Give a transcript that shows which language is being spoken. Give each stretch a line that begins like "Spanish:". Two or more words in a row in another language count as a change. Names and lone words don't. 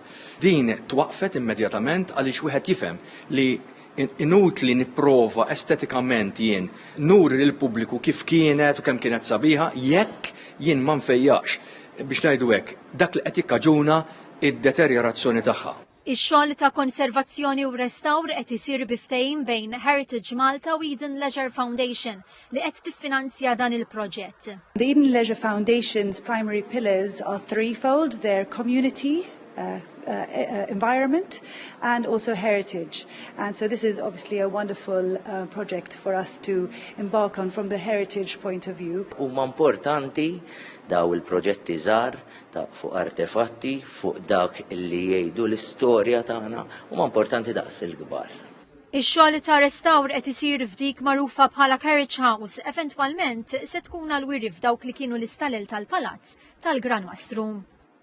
Maltese: Din twaqfet immedjatament għaliex wieħed jifhem li inutli nipprova estetikament jien nuri lil pubbliku kif kienet u kemm kienet sabiħa jekk jien ma nfejjax biex ngħidu hekk dak li qed jikkaġuna id-deteriorazzjoni tagħha. Ix-xogħol ta' konservazzjoni u restawr qed isir biftehim bejn Heritage Malta u Eden Leisure Foundation li qed tiffinanzja dan il-proġett.
English: The Eden Leisure Foundation's primary pillars are threefold: their community, environment and also heritage, and so this is obviously a wonderful project for us to embark on from the heritage point of view.
Maltese: Huma importanti daw il-proġetti żgħar fuq artefatti, fuq dak li jgħidu l-istorja tagħna, huma importanti daqs il-kbar. Ix-xogħol ta' restawr qed isir f'dik magħrufa bħala Carriage House, eventwalment se tkun għal-wirif dawk li kienu l-istalel tal-palazz tal-Gran Mastru.